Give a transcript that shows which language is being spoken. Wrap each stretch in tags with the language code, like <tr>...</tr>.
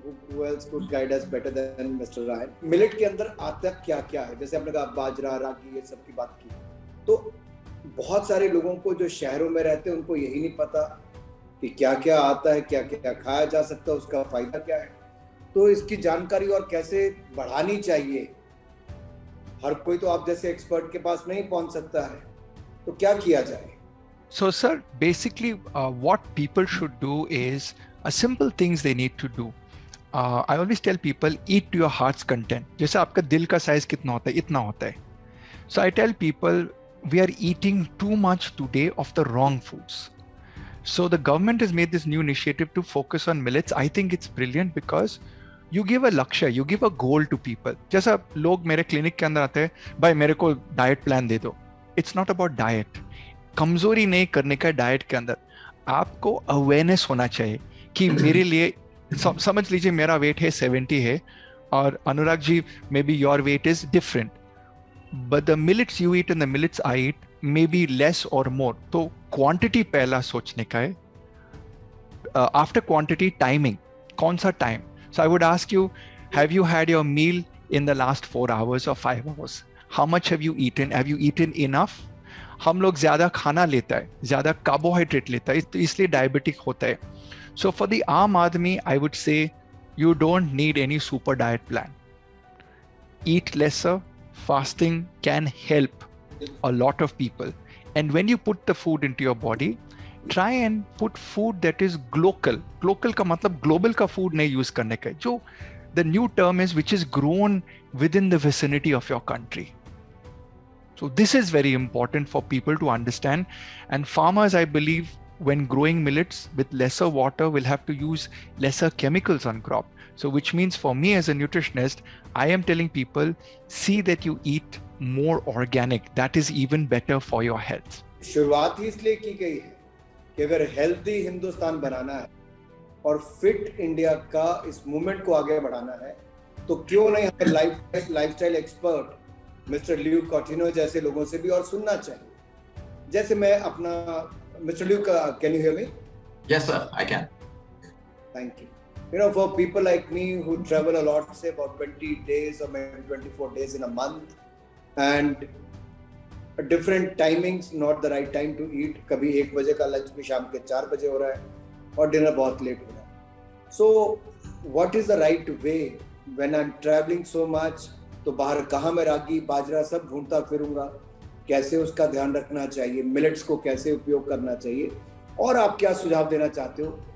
<en>Who else could guide us better than Mr. Ryan?</en> <hi>Millet के अंदर आता क्या क्या है? जैसे आपने कहा बाजरा, रागी, ये सब की बात की. तो बहुत सारे लोगों को जो शहरों में रहते हैं उनको यही नहीं पता कि क्या क्या आता है, क्या क्या खाया जा सकता है, उसका फायदा क्या है. तो इसकी जानकारी और कैसे बढ़ानी चाहिए. हर कोई तो आप जैसे एक्सपर्ट के पास नहीं पहुंच सकता है. तो क्या किया जाए?</hi> <en>So sir, basically what people should do is a simple things they need to do. I always tell people, eat to your heart's content.</en> <hi>जैसे आपका दिल का साइज कितना होता है, इतना होता है.</hi> <en>So I tell people, we are eating too much today of the wrong foods. So the government has made this new initiative to focus on millets. I think it's brilliant because you give a lakshya, you give a goal to people.</en> <hi>जैसा लोग मेरे clinic के अंदर आते हैं, भाई मेरे को डाइट प्लान दे दो.</hi> <en>It's not about diet.</en> <hi>कमजोरी नहीं करने का डाइट के अंदर आपको अवेयरनेस होना चाहिए कि मेरे लिए समझ लीजिए मेरा वेट है 70 है और Anurag ji</hi> <en>maybe your weight is different, but the millets you eat and the millets I eat may be less</en> <hi>और मोर. तो क्वांटिटी पहला सोचने का है.</hi> <en>after quantity timing,</en> <hi>कौन सा time.</hi> <en>So I would ask you, have you had your meal in the last 4 hours or 5 hours? How much have you eaten? Have you eaten enough?</en> <hi>हम लोग ज्यादा खाना लेता है, ज्यादा कार्बोहाइड्रेट लेता है, तो इसलिए डायबिटिक होता है.</hi> <en>So for the आम आदमी I would say you don't need any super diet plan. Eat lesser. Fasting can help a lot of people. And when you put the food into your body, try and put food that is glocal.</en> <hi>Glocal का मतलब global का food नहीं use करने का.</hi> <en>जो the new term is which is grown within the vicinity of your country. So this is very important for people to understand. And farmers, I believe, when growing millets with lesser water will have to use lesser chemicals on crop. So which means for me as a nutritionist, I am telling people, see that you eat more organic. That is even better for your health.</en> <hi>शुरुआत ही इसलिए की गई है कि अगर healthy Hindustan बनाना है और fit India का इस मूवमेंट को आगे बढ़ाना है, तो क्यों नहीं हमें लाइफस्टाइल एक्सपर्ट मिस्टर ल्यू कॉटिनो जैसे लोगों से भी और सुनना चाहिए। जैसे मैं अपना mister ल्यू,</hi> <en>Can you hear me? Yes, sir, I can. Thank you. You know, for people like me who travel a lot, say about 20 days or maybe 24 days in a month, and different timings, not the right time to eat.</en> <hi>कभी 1 बजे का lunch भी शाम के 4 बजे हो रहा है और डिनर बहुत लेट हो रहा है।</hi> <en>So what is the right way when I'm traveling so much?</en> <hi>तो बाहर कहाँ मैं रागी बाजरा सब ढूंढता फिरूंगा, कैसे उसका ध्यान रखना चाहिए, मिलेट्स को कैसे उपयोग करना चाहिए, और आप क्या सुझाव देना चाहते हो?</hi>